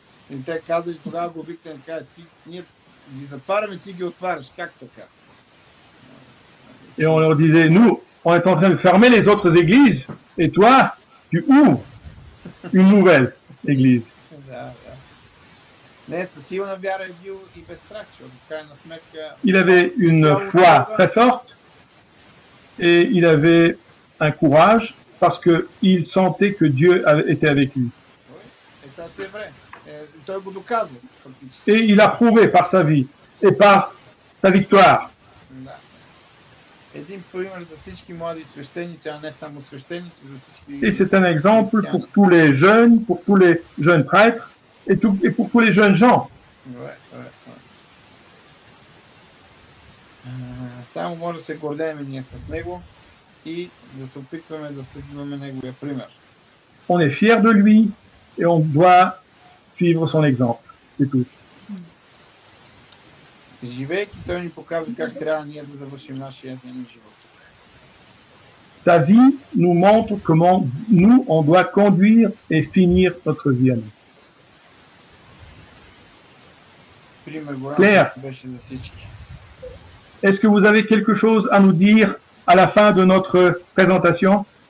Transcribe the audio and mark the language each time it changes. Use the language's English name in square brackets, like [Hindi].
[Bulgarian] И те казали, тогава го викам, ние ги затваряме, ти ги отваряш. Как така? [French] Et on leur disait, nous, on est en train de fermer les autres églises, et toi, tu ouvres une nouvelle église. [Bulgarian] Да. Не, със силна вяра е бил и без страх, защото в крайна сметка... [French] Il avait une foi très forte, et il avait un courage, parce qu'il sentait que Dieu était avec lui. Et ça, c'est vrai. [Bulgarian] Той го доказва, фактически. [French] Et il a prouvé par sa vie, et par sa victoire. [Bulgarian] Да. Един пример за всички млади свещеници, а не само свещеници, за всички... [French] Et c'est un exemple pour tous les jeunes prêtres, et pour tous les jeunes gens. Ouais. [Bulgarian] Само може да се гордеем ние с него и да се опитваме да следваме неговия пример. [French] On est fiers de lui, et on doit suivre son exemple. C'est tout. [Bulgarian] Живейки, той ни показва как трябва ние да завършим нашия земен живот. [French] Sa vie nous montre comment nous, on doit conduire et finir notre vie à nous. [Bulgarian] Пример голям беше за всички. [French] Est-ce que vous avez quelque chose à nous dire à la fin de notre présentation?